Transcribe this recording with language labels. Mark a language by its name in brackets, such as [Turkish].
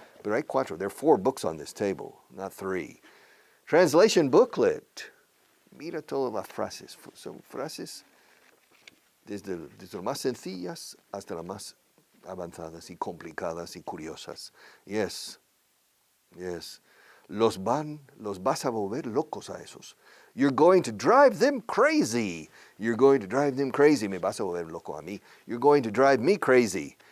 [Spanish] Pero hay 4, [English] there are 4 books on this table, not 3. [Spanish] Translation booklet. Mira todas las frases. Son frases desde las más sencillas hasta las más avanzadas y complicadas y curiosas. Yes. Los vas a volver locos a esos. [English] You're going to drive them crazy. You're going to drive them crazy. [Spanish] Me vas a volver loco a mí. [English] You're going to drive me crazy.